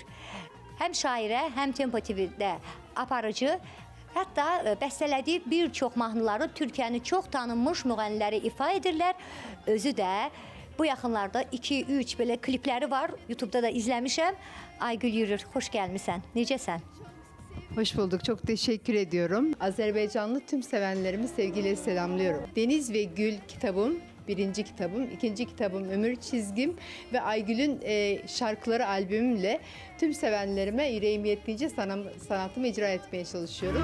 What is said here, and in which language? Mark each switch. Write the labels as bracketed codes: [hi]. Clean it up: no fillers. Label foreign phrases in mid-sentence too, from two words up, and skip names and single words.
[az] Həm şairə, həm Tempo TV-də aparıcı, hətta bəstələdiyi bir çox mahnıları Türkiyənin çox tanınmış müğənniləri ifa edirlər. Özü də bu yaxınlarda 2-3 belə klipləri var, YouTube'da da izləmişəm. Aygül Yürür, xoş gəlmisən. Necəsən? [tr] Hoş bulduk. Çok teşekkür ediyorum. Azerbaycanlı tüm sevenlerimi sevgiyle selamlıyorum. Deniz ve Gül kitabım birinci kitabım, ikinci kitabım Ömür Çizgim ve Aygül'ün şarkıları albümümle tüm sevenlerime yüreğim yettiğince sanatımı icra etmeye çalışıyorum.